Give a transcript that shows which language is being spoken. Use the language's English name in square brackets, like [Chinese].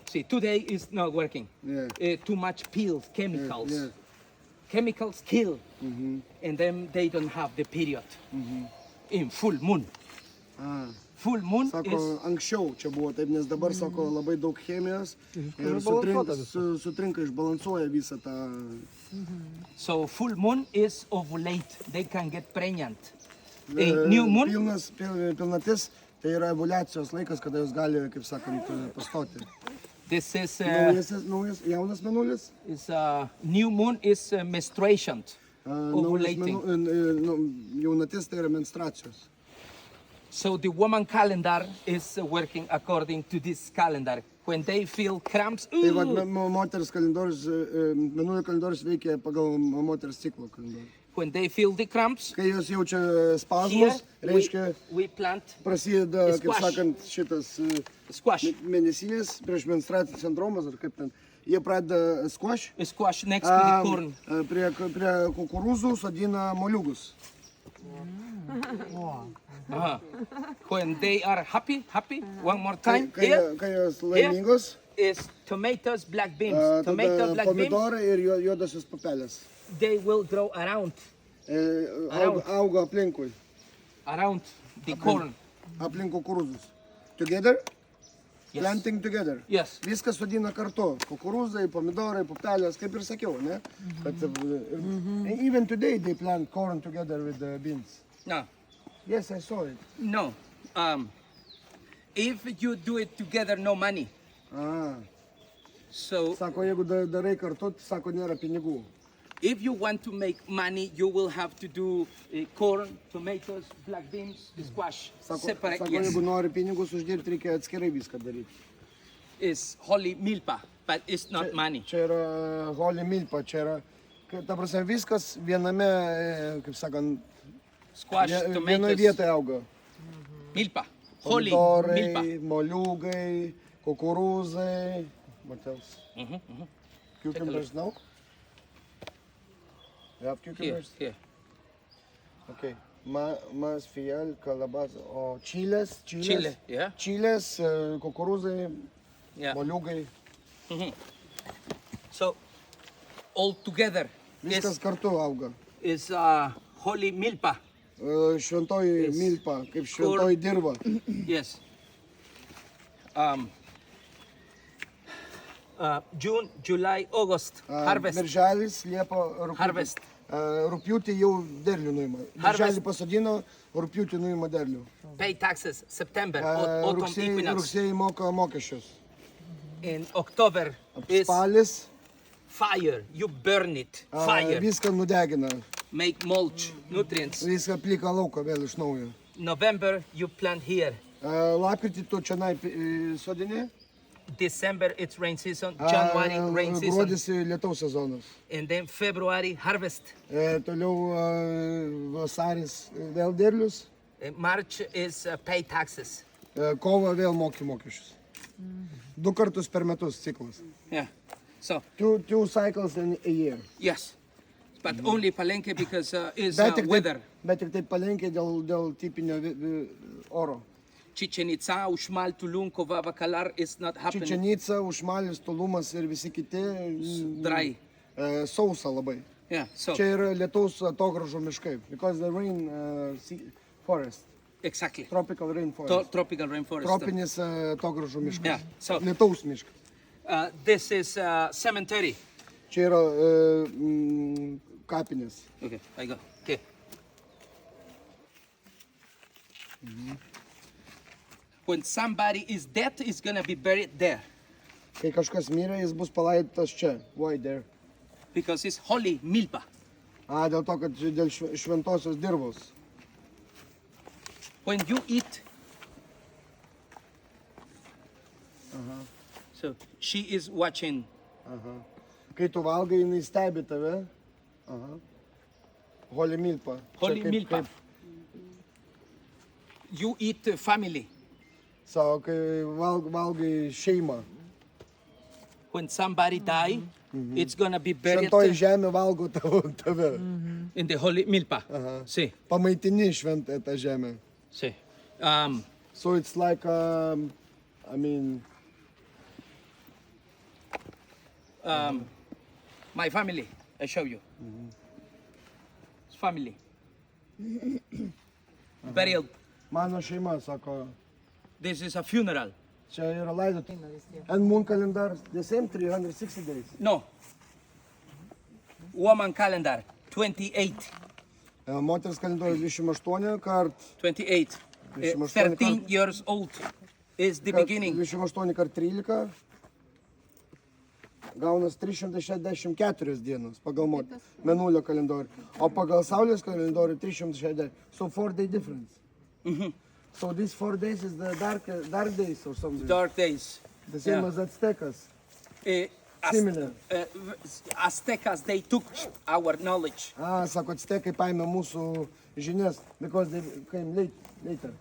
[English] see, today is not working. Yeah. Too much pills, chemicals. Yeah. Chemicals kill, and then they don't have the period. In full moon. Full moon [Lithuanian] Sako, [English] is [Lithuanian] anksčiau čia buvo taip, nes dabar, sako, labai daug chemijos ir sutrinka, išbalansuoja visą tą... [English] so full moon is ovulate. They can get pregnant. A new moon [Lithuanian] Pilnatis, tai yra ovulacijos laikas, kada jos gali, kaip sakant, pastoti. [English] this is [Lithuanian] Naujas, jaunas mėnulis. [English] new moon is menstruation. Ovulating. [Lithuanian] Jaunatis tai yra menstruacijos. [English] So the woman calendar is working according to this calendar. When they feel cramps, [Lithuanian] Tai va, ooh, moters kalendorius, mėnulio kalendorius veikia pagal moters ciklo kalendorių. [English] when they feel the cramps, [Lithuanian] Kai jos jaučia [English] here [Lithuanian] spazmus, reiškia, [English] we plant [Lithuanian] prasideda, kaip [English] Squash. [Lithuanian] sakant, šitas [English] squash. [Lithuanian] mėnesinės prieš menstruacinis sindromas, ar kaip ten. Jie pradeda squash, [English] Squash next to the corn. [Lithuanian] prie kukurūzų sodina moliūgus. [English] When they are happy, one more time. [Lithuanian] Kai jos laimingos, [English] Is tomatoes, black beans. [Lithuanian] tada [English] Tomato, black beans, [Lithuanian] pomidorai ir juodosios pupelės. [English] they will grow around [Lithuanian] Auga aplinkui, [English] the corn. [Lithuanian] aplink kukurūzus. [English] Together? Yes. Planting together. Yes. [Lithuanian] Viskas sodina kartu. Kukurūzai, pomidorai, pupelės, kaip ir sakiau, ne? [English] But, even today they plant corn together with the beans. No, Yes, I saw it. no. If you do it together, no money. Ah. So [Lithuanian] Sako, jeigu darai kartu, sako, nėra pinigų. [English] If you want to make money, you will have to do corn, tomatoes, black beans, squash, separate. [Lithuanian] Sako, [English] Yes, [Lithuanian] jeigu nori pinigus uždirbti, reikia atskirai viską daryti. [English] it's holy milpa, but it's not money. [Lithuanian] Čia yra holy milpa, čia yra, ta prasme, viskas viename, kaip sakant, [English] Squash, [Lithuanian] vienoje [English] tomatoes, [Lithuanian] vietoje auga. [English] milpa, holy [Lithuanian] Pomidorai, [English] milpa. [Lithuanian] moliūgai, kukurūzai, [English] what else? Cucumbers, no? You have Here, cucumbers? here. Okay. [Lithuanian] Mas, fiel, kalabas, o čilės, [English] Chile, yeah, [Lithuanian] čilės, kukurūzai, [English] yeah. [Lithuanian] moliūgai, [English] So all together [Lithuanian] viskas kartu auga. [English] is holy milpa. [Lithuanian] Šventoji milpa, kaip šventoji dirva. [English] Yes. June, July, August, harvest. [Lithuanian] Birželis, Liepa, [English] Harvest. [Lithuanian] Rugpjūtį jau derlių nuima. [English] Harvest. [Lithuanian] Birželį pasodino, rugpjūtį nuima derlių. [English] Pay taxes. September, autumn equinox. [Lithuanian] Rugsėjai moka mokesčius. [English] In October is [Lithuanian] Spalis, [English] fire. You burn it. Fire. [Lithuanian] viską nudegina. [English] Make mulch, nutrients. [Lithuanian] Viską plika lauką vėl iš naujo. [English] November, you plant here. [Lithuanian] Lapkritį tu čia sodini. [English] December, it's rain season. January, rain season. [Lithuanian] Gruodis lietaus sezonas. [English] And then February, harvest. [Lithuanian] Toliau vasaris vėl derlius. [English] March is pay taxes. [Lithuanian] Kovo vėl moki mokesčius. 2 kartus per metus ciklas. [English] Yeah. So, Two cycles in a year. yes. But only Palenque because is [Lithuanian] Bet tik [English] weather. [Lithuanian] taip palenkiai dėl tipinio oro. [English] Chichen Itza, Uxmal, Tulum, Cova, Bacalar is not happening. [Lithuanian] Čičenica, Ušmalis, Tolumas ir visi kiti [English] Dry. [Lithuanian] sausa labai. [English] Yeah. So [Lithuanian] Čia yra lietaus atogražų miškai. [English] Because the rain forest. exactly. Tropical rainforest. Tropical rainforest. [Lithuanian] Tropinis atogražų miškas. [English] Yeah, so- [Lithuanian] Lietaus miškas. [English] This is cemetery. [Lithuanian] Čia yra kapinės. [English] Okay, I go. Okay. When somebody is dead, is gonna be buried there [Lithuanian] Kai kažkas mirė, jis bus palaidotas čia. [English] Why there? because it's holy milpa. [Lithuanian] Dėl to, kad dėl šventosios dirvos. [English] When you eat, so she is watching. [Lithuanian] Kai tu valgai, jinai stebi tave. [English] Holy milpa. Holy [Lithuanian] Čia [English] milpa. You eat family. [Lithuanian] Savo, kai valgai šeimą. [English] When somebody die, it's gonna be buried [Lithuanian] Šventoji žemė valgo tave. [English] in the holy milpa. See, [Lithuanian] Pamaitini šventą tą žemę. [English] see. So it's like, I mean, My family, I show you. It's family. Burial. [Lithuanian] mano šeima, sako, [English] This is a funeral. [Lithuanian] čia yra laidotuvės. [English] And moon calendar, the same 360 days. No. Woman calendar, 28. [Lithuanian] Moters kalendorius 28 kart, [English] 28. 28 13 years old is the beginning. [Lithuanian] 28 kart 13. Gaunas 364 dienos pagal mėnulio kalendorių. O pagal saulės kalendorių 360. [English] So 4 day difference. So these 4 days is the dark days or something. Dark days. The same Yeah. as Aztecas. Az- Similar. Aztecas, they took our knowledge. [Lithuanian] Sako, Aztekai paėmė mūsų žinias, [English] because they came later.